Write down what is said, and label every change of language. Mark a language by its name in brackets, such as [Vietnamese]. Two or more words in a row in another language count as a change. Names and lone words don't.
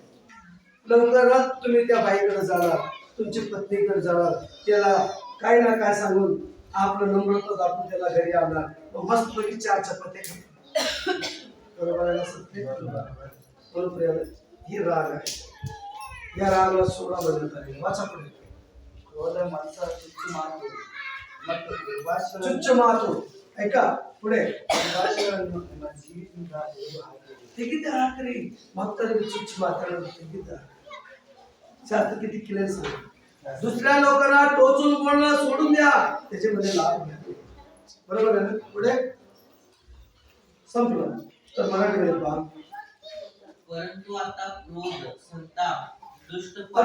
[Marathi] लवकरात तुम्ही त्या बाईकडे जाणार, तुमची पत्नीकडे जाणार, त्याला काही ना काय सांगून आपलं नम्रता दाखवून त्याला घरी आणणार. मस्त पैकी 4 चपात्या खाणार. बरोबर आहे सत्य? बरोबर. ही राग आहे. या रागाला सोडा बनवत आहे. वाचा पुढे. [Kannada] ಕ್ರೋಧ ಮತ್ಸ ಚುಚ್ಚು ಮಾತು ಮತ್ತು ದುರ್ಭಾಷೆಗಳನ್ನು ಚುಚ್ಚು ಮಾತು [Marathi] ऐका पुढे [Kannada] ದುರ್ಭಾಷೆಗಳನ್ನು ನಿಮ್ಮ ಜೀವಿತದಿಂದ ತೆಗೆದುಹಾಕಿರಿ. ತೆಗೆದು ಹಾಕ್ರಿ ಮಕ್ಕಳಿಗೆ ಚುಚ್ಚು ಮಾತಾಡೋದು ತೆಗೆದು [Marathi] शास्त्र किती क्लिअर सांग दुसऱ्या लोकांना टोचून बोलणं सोडून द्या त्याच्यामध्ये लाभ घ्या बरोबर आहे ना पुढे संपलं तर मराठीमध्ये पहा परंतु आता क्रोध संताप दुष्टपणा